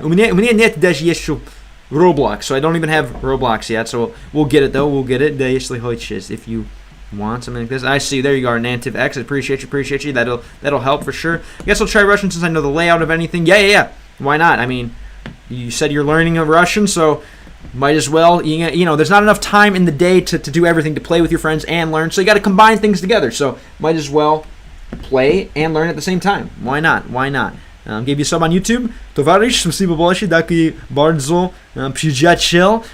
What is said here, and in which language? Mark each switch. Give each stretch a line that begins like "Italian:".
Russian: У меня нет даже еще Roblox.
English: So I don't even have Roblox yet. So we'll get it though. We'll get it.
Russian: Да, если хочешь.
English: If you want something like this. I see. There you are, Nantiv X. I appreciate you. That'll help for sure. I guess I'll try Russian since I know the layout of anything. Yeah. Why not? I mean, you said you're learning Russian, so. Might as well, there's not enough time in the day to do everything, to play with your friends and learn, so you got to combine things together, so might as well play and learn at the same time. Why not? Gave you a sub on YouTube.
Russian: Товарищ, спасибо большое, таки
Polish: bardzo przyjaciel.